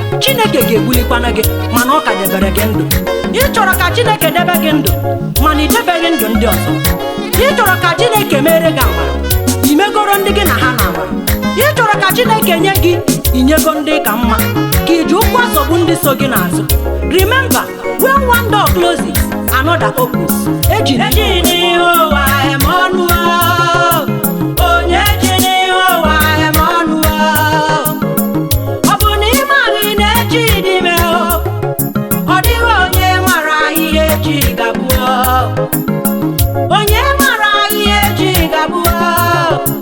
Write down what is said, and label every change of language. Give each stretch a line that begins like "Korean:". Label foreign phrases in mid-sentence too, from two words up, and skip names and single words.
Igbo: Chineke ga-egbulikwana gị, mana ọ ka debere gị ndụ. Ị chọrọ ka Chineke debe gị ndụ, mana ị debeghị ndụ ndị ọzọ. Ị chọrọ ka Chineke mere gị amara, ị megoro ndị gị na ha na amara. Ị chọrọ ka Chineke nye gị, ị nyego ndị ka mma, ka ị ji ụkwụ azọgbu ndị so gị n'azụ.
English: Remember, when one door closes, another opens.
Igbo: Eji, eji n'ihe ụwa eme ọnụ o. Onye ji n'ihe ụwa eme ọnụ o. Ọ bụ na ị maghị na echi dị ime o? Ọ dịghị onye mara ihe echi ga-abụ o. Onye mara ihe echi ga-abụ o?